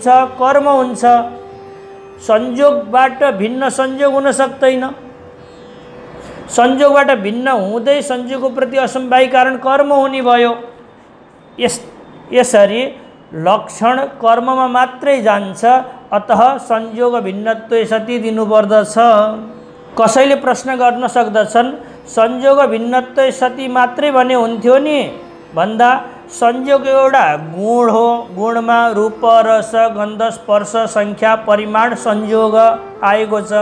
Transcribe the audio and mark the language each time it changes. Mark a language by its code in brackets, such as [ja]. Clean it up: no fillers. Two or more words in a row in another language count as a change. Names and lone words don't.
[ne] कर्म हुन्छ। संयोगबाट भिन्न संयोग हुन सक्दैन। संयोगबाट भिन्न हुँदै संयोगको प्रति असमवायी कारण कर्म हुने भयो। यसरी लक्षण कर्ममा मात्रै जान्छ, अतः [sa] संयोग भिन्नत्वे सति [ne] दिनुपर्दछ। कसैले प्रश्न गर्न सक्दछन्, [sa] संयोग भिन्नत्वे सति [ne] मात्रै भने हुन्थ्यो नि भन्दा संयोग एउटा गुण हो। गुणमा रूप, रस, गन्ध, स्पर्श, संख्या, परिमाण संयोग आएको छ।